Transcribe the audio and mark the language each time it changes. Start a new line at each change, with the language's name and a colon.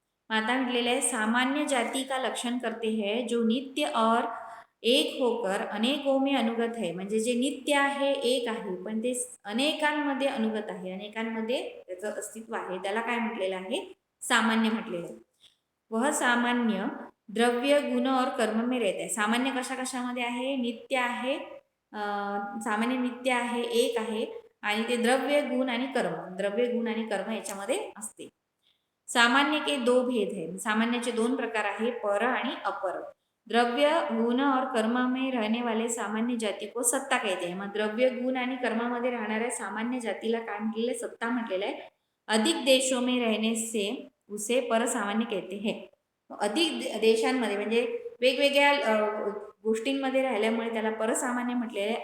Marathi: माता म्हटलेलं आहे
Hindi: सामान्य जाति का लक्षण करते हैं जो नित्य और एक होकर अनेकों में अनुगत है.
Marathi: म्हणजे जे नित्य आहे, एक आहे, पण ते अनेकांमध्ये अनुगत आहे, अनेकांमध्ये त्याचं अस्तित्व आहे, त्याला काय म्हटलेलं आहे? सामान्य म्हटलेलं आहे.
Hindi: वह सामान्य द्रव्य गुण और कर्म में रहता है.
Marathi: सामान्य कशा कशामध्ये आहे? नित्य आहे, सामान्य नित्य आहे, एक आहे, आणि ते द्रव्य गुण आणि कर्म, द्रव्य गुण आणि कर्म याच्यामध्ये असते.
Hindi: सामान्य के 2 भेद है.
Marathi: सामान्याचे 2 प्रकार आहे, पर आणि अपर.
Hindi: द्रव्य गुण और कर्म में रहने वाले सामान्य जाति को सत्ता कहते हैं.
Marathi: मग द्रव्य गुण आणि कर्मामध्ये राहणाऱ्या सामान्य जातीला काय म्हटलेलं आहे? सत्ता म्हटलेलं आहे.
Hindi: अधिक देशों में रहने से उसे पर सामान्य कहते हैं.
Marathi: अधिक देशांमध्ये म्हणजे वेगवेगळ्या गोष्टींमध्ये राहिल्यामुळे त्याला परसामान्य म्हटलेलं आहे.